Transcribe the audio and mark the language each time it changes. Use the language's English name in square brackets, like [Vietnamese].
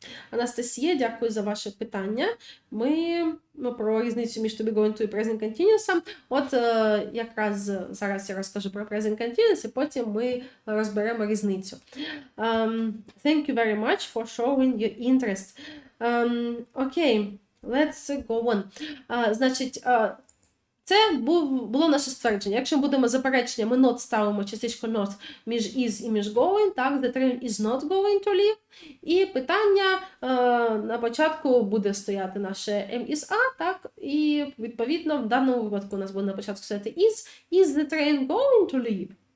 [Ukrainian] Анастасія, дякую за ваше питання. Ми про різницю між to be going to і present continuous. От якраз зараз я розкажу про present continuous, і потім ми розберемо різницю. [English] Thank you very much for showing your interest. Окей, let's go on. [Ukrainian] Значить, це було наше ствердження. Якщо ми будемо заперечення, ми not ставимо частичку not між is і між going, так, [English] the train is not going to leave. [Ukrainian] І питання на початку буде стояти наше am is a, так, і відповідно в даному випадку у нас буде на початку стояти [English] is the train going to leave?